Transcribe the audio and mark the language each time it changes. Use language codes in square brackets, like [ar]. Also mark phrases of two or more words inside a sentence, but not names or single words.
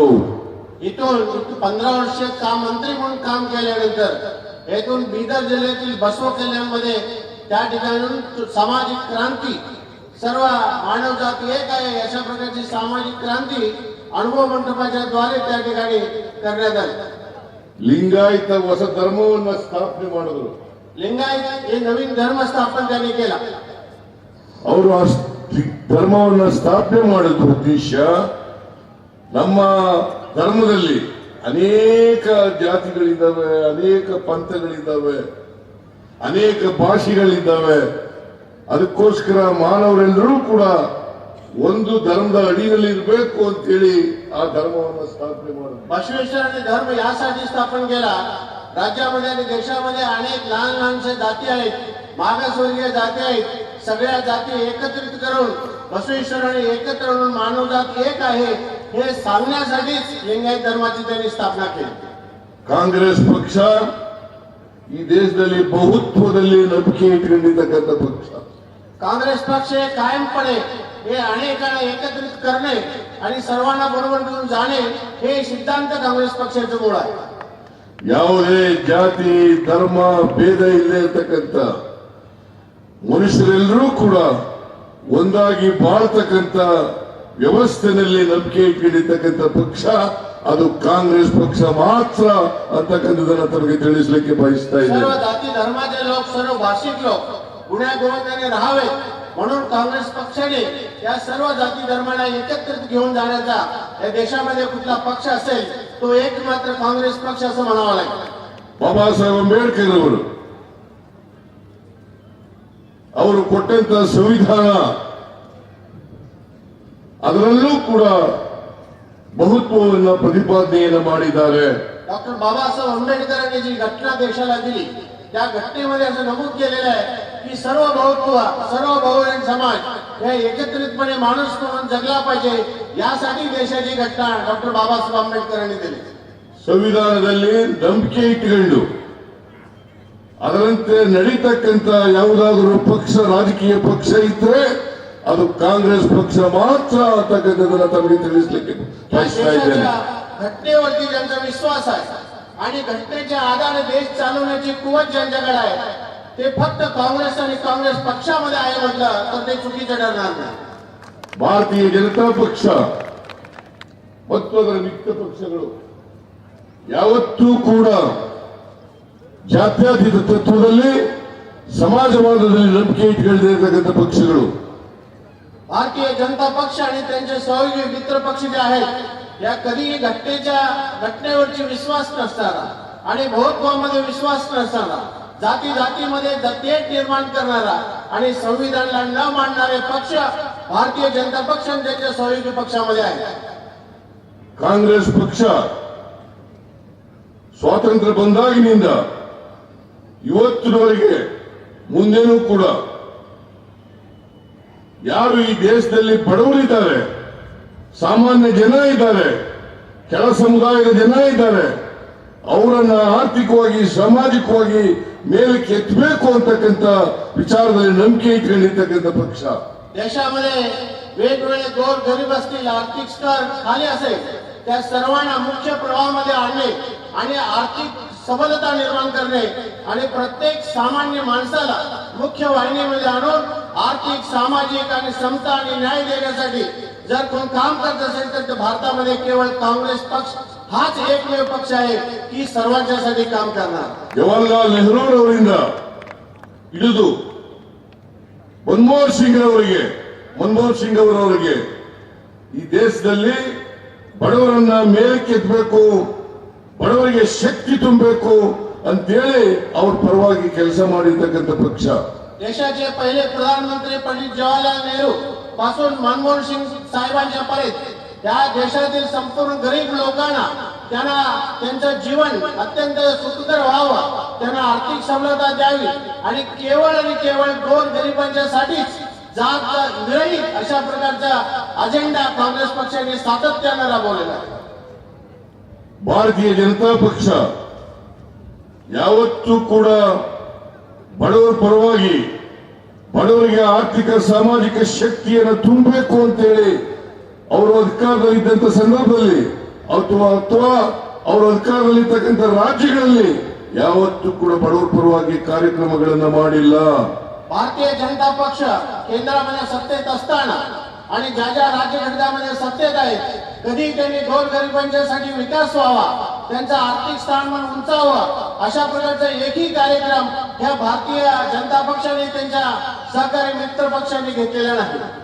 [mr] इथून 15 वर्ष काम मंत्री म्हणून काम केल्यानंतर येथून बीदर जिल्ह्यातील बसव कल्याणमध्ये त्या ठिकाणून सामाजिक क्रांती, सर्व मानव जाती एक आहे अशा प्रकारची सामाजिक क्रांती अनुभव मंडपाच्या द्वारे त्या ठिकाणी करण्यात आली. [kn] ಲಿಂಗಾಯತ ಹೊಸ ಧರ್ಮವನ್ನ ಸ್ಥಾಪನೆ ಮಾಡಿದ್ರು. [mr] लिंगायत हे नवीन धर्म स्थापन त्यांनी केला. [kn] ಅವರು ಆ ಧರ್ಮವನ್ನ ಸ್ಥಾಪನೆ ಮಾಡಿದ ಉದ್ದೇಶ, ನಮ್ಮ ಧರ್ಮದಲ್ಲಿ ಅನೇಕ ಜಾತಿಗಳಿದ್ದಾವೆ, ಅನೇಕ ಪಂಥಗಳಿದ್ದಾವೆ, ಅನೇಕ ಭಾಷೆಗಳಿದ್ದಾವೆ. ಅದಕ್ಕೋಸ್ಕರ ಮಾನವರೆಲ್ಲರೂ ಕೂಡ ಒಂದು ಧರ್ಮದ ಅಡಿಯಲ್ಲಿ ಇರಬೇಕು ಅಂತೇಳಿ ಆ ಧರ್ಮವನ್ನು ಸ್ಥಾಪನೆ ಮಾಡಿದ್ರು. [mr] बसवेश्वरांनी धर्म यासाठी स्थापन केला. राज्यामध्ये आणि देशामध्ये अनेक लहान लहानशा जाती आहेत, मागासवर्गीय जाती आहेत. सगळ्या जाती एकत्रित करून बसवेश्वरांनी एकत्र म्हणून मानव जात एक आहे हे सांगण्यासाठीच लिंगायत धर्माची त्यांनी स्थापना केली. [kn] ಕಾಂಗ್ರೆಸ್ ಪಕ್ಷ ಈ ದೇಶದಲ್ಲಿ ಬಹುತ್ವದಲ್ಲಿ ನಂಬಿಕೆ ಇಟ್ಕೊಂಡಿರ್ತಕ್ಕಂಥ ಪಕ್ಷ. [mr] काँग्रेस पक्ष हे कायमपणे हे अनेकांना एकत्रित करणे आणि सर्वांना बरोबर घेऊन जाणे हे सिद्धांत काँग्रेस पक्षाचं मूळ आहे. [kn] ಯಾವುದೇ ಜಾತಿ ಧರ್ಮ ಭೇದ ಇಲ್ಲದೆ ಇರತಕ್ಕಂಥ ಮನುಷ್ಯರೆಲ್ಲರೂ ಕೂಡ ಒಂದಾಗಿ ಬಾಳ್ತಕ್ಕಂಥ ವ್ಯವಸ್ಥೆನಲ್ಲಿ ನಂಬಿಕೆ ಇಟ್ಕೊಂಡಿರ್ತಕ್ಕಂಥ ಪಕ್ಷ ಅದು ಕಾಂಗ್ರೆಸ್ ಪಕ್ಷ ಮಾತ್ರ ಅಂತಕ್ಕಂಥದನ್ನ ತಮಗೆ ತಿಳಿಸಲಿಕ್ಕೆ ಬಯಸ್ತಾ [mr] सर्व [kn] ಇದ್ದೇನೆ. [mr] जाती धर्माचे लोक, सर्व भाषिक लोक गुण्यागोविंदाने राहावे म्हणून काँग्रेस पक्षाने या सर्व जाती धर्माला एकत्रित घेऊन जाण्याचा या देशामध्ये कुठला पक्ष असेल तो एक मात्र काँग्रेस पक्ष असं म्हणावं लागेल. [kn] ಬಾಬಾ ಸಾಹೇಬ್ ಅಂಬೇಡ್ಕರ್ ಅವರು ಕೊಟ್ಟಂತ ಸಂವಿಧಾನ, ಅದರಲ್ಲೂ ಕೂಡ ಬಹುತ್ವವನ್ನು ಪ್ರತಿಪಾದನೆಯನ್ನು ಮಾಡಿದ್ದಾರೆ. [mr] डॉक्टर बाबासाहेब आंबेडकरांनी जी घटना देशाला दिली त्या घटनेमध्ये असं नमूद केलेलं आहे की सर्व बहुत्व, सर्व बहुजन समाज हे एकत्रितपणे माणूस म्हणून जगला पाहिजे, यासाठी देशाची घटना डॉक्टर बाबासाहेब आंबेडकरांनी दिली. [kn] ಸಂವಿಧಾನದಲ್ಲಿ ನಂಬಿಕೆ ಇಟ್ಟುಕೊಂಡು ಅದರಂತೆ ನಡೀತಕ್ಕಂಥ ಯಾವುದಾದರೂ ಪಕ್ಷ, ರಾಜಕೀಯ ಪಕ್ಷ ಇದ್ರೆ ಅದು ಕಾಂಗ್ರೆಸ್ ಪಕ್ಷ ಮಾತ್ರ ಅಂತಕ್ಕಂಥದ್ದನ್ನ ತಮಗೆ ತಿಳಿಸಲಿಕ್ಕೆ ಬಯಸ್ತಾ ಇದ್ದೇನೆ. [mr] घटनेवरती ज्यांचा विश्वास आहे आणि घटनेच्या आधारे देश चालवण्याची कुवत ज्यांच्याकडे आहे ते फक्त काँग्रेस आणि काँग्रेस पक्षामध्ये आहे म्हटलं तर ते चुकीचं ठरणार नाही. [kn] ಭಾರತೀಯ ಜನತಾ ಪಕ್ಷ ಮತ್ತು ಅದರ ಮಿತ್ರ ಪಕ್ಷಗಳು ಯಾವತ್ತೂ ಕೂಡ ಜಾತ್ಯತೀತ ತತ್ವದಲ್ಲಿ, ಸಮಾಜವಾದದಲ್ಲಿ ನಂಬಿಕೆ ಇಟ್ಕೊಂಡಿರ್ತಕ್ಕಂಥ ಪಕ್ಷಗಳು. [mr] भारतीय जनता पक्ष आणि त्यांचे सहयोगी मित्र पक्ष जे आहेत या कधीही घटनेवरची विश्वास नसणारा आणि बहुत्वामध्ये विश्वास नसणारा, जाती जातीमध्ये तेढ निर्माण करणारा आणि संविधानाला न मानणारे पक्ष भारतीय जनता पक्ष आणि त्यांच्या सहयोगी पक्षामध्ये आहे. [kn] ಕಾಂಗ್ರೆಸ್ ಪಕ್ಷ ಸ್ವಾತಂತ್ರ್ಯ ಬಂದಾಗಿನಿಂದ ಇವತ್ತಿನವರೆಗೆ ಮುಂದೆನೂ ಕೂಡ ಯಾರು ಈ ದೇಶದಲ್ಲಿ ಬಡವರಿದ್ದಾರೆ, ಸಾಮಾನ್ಯ ಜನ ಇದ್ದಾರೆ, ಕೆಳ ಸಮುದಾಯದ ಜನ ಇದ್ದಾರೆ, ಅವರನ್ನ ಆರ್ಥಿಕವಾಗಿ ಸಾಮಾಜಿಕವಾಗಿ ಮೇಲಕ್ಕೆ ಎತ್ತಬೇಕು ಅಂತಕ್ಕಂಥ ವಿಚಾರದಲ್ಲಿ ನಂಬಿಕೆ ಇಟ್ಕೊಂಡಿರ್ತಕ್ಕಂಥ ಪಕ್ಷ. [mr] देशामध्ये वेगवेगळे गोर गरीब असतील, आर्थिक स्तर खाली असेल त्या सर्वांना मुख्य प्रवाहामध्ये आणणे आणि आर्थिक सबलता निर्माण करणे आणि प्रत्येक सामान्य माणसाला मुख्य वाहिनीमध्ये आणून आर्थिक, सामाजिक आणि समता आणि न्याय देण्यासाठी जर कोण काम करत असेल तर भारतामध्ये केवळ काँग्रेस पक्ष हाच एकमेव पक्ष आहे की सर्वांच्यासाठी काम करणार. [kn] ಜವಾಹರ್ಲಾಲ್ ನೆಹರೂರವರಿಂದ ಹಿಡಿದು ಮನಮೋಹನ್ ಸಿಂಗ್ ಅವರವರಿಗೆ ಈ ದೇಶದಲ್ಲಿ ಬಡವರನ್ನ ಮೇಲಕ್ಕೆತ್ತಬೇಕು, ಬಡವರಿಗೆ ಶಕ್ತಿ ತುಂಬಬೇಕು ಅಂತೇಳಿ ಅವ್ರ ಪರವಾಗಿ ಕೆಲಸ ಮಾಡಿರ್ತಕ್ಕಂಥ ಪಕ್ಷ. [mr] देशाचे पहिले प्रधानमंत्री पंडित जवाहरलाल नेहरू पासून मनमोहन सिंग साहेबांच्यापर्यंत या देशातील संपूर्ण गरीब लोकांना त्यांना त्यांचं जीवन अत्यंत सुखकर व्हावं, त्यांना आर्थिक सवलता द्यावी आणि केवळ गोर गरिबांच्यासाठीच जात विरहित अशा प्रकारचा अजेंडा काँग्रेस पक्षाने सातत्याने राबवलेला आहे. [kn] ಭಾರತೀಯ ಜನತಾ ಪಕ್ಷ ಯಾವತ್ತೂ ಕೂಡ ಬಡವರ ಪರವಾಗಿ ಬಡವರಿಗೆ ಆರ್ಥಿಕ ಸಾಮಾಜಿಕ ಶಕ್ತಿಯನ್ನು ತುಂಬಬೇಕು ಅಂತೇಳಿ ಅವರು ಅಧಿಕಾರದಲ್ಲಿದ್ದಂಥ ಸಂದರ್ಭದಲ್ಲಿ ಅಥವಾ ಅವರು ಅಧಿಕಾರದಲ್ಲಿರ್ತಕ್ಕಂಥ ರಾಜ್ಯಗಳಲ್ಲಿ ಯಾವತ್ತೂ ಕೂಡ ಬಡವರ ಪರವಾಗಿ ಕಾರ್ಯಕ್ರಮಗಳನ್ನ ಮಾಡಿಲ್ಲ. [mr] भारतीय जनता पक्ष केंद्रामध्ये सत्तेत असताना आणि ज्या ज्या राज्य घटकामध्ये सत्तेत आहेत कधी त्यांनी गोरगरिबांच्यासाठी विकास व्हावा, त्यांचं आर्थिक स्थानमान उंचावं अशा प्रकारचा एकही कार्यक्रम ह्या भारतीय जनता पक्षाने त्यांच्या सहकारी मित्र पक्षांनी घेतलेला नाही.